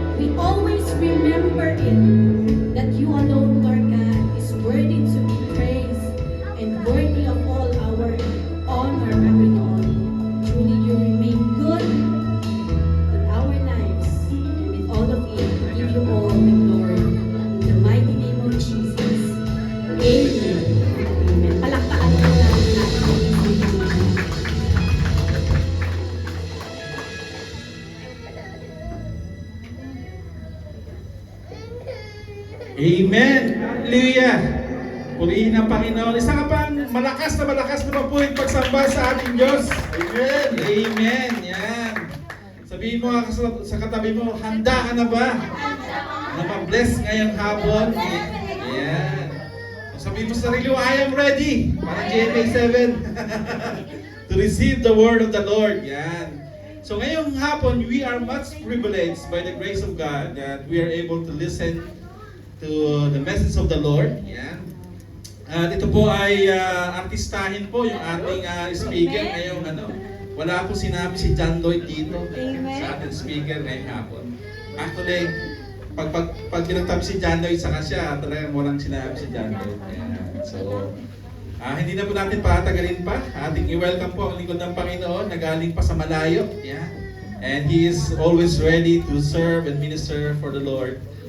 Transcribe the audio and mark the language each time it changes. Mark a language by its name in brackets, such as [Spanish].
[English] We always remember it, that you alone, Lord God, is worthy to be praised and worthy of all our honor, Panginoon. Truly, you remain good in our lives, and with all of it, we give you all the glory. In the mighty name of Jesus. Amen. Amen. [Filipino] Palakpakan po natin natin ang isang Panginoon. Amen! Hallelujah! Purihin ang Panginoon. Isa ka pang malakas na mapuling pagsamba sa ating Diyos. Amen! Amen! Yan! Sabihin mo nga sa katabi mo, handa ka na ba? Na ma-bless ngayong hapon? Yan! Sabihin mo sa sarili mo, [English] I am ready! Parang GMA 7. To receive the word of the Lord. Yan! So [Filipino] ngayong hapon, [English] we are much privileged by the grace of God that we are able to listen to the message of the Lord. Yan. [Filipino] At ito po ay artistahin po yung ating speaker ngayong wala po sinabi si John Lloyd dito sa ating speaker ngayong hapon. Actually, pag pinagtabi si John Lloyd sa kasya, talagang walang sinabi si John Lloyd. Yan. So, hindi na po natin patagalin pa. Ating i-welcome po ang lingkod ng Panginoon na galing pa sa malayo. Yeah. [English] And he is always ready to serve and minister for the Lord.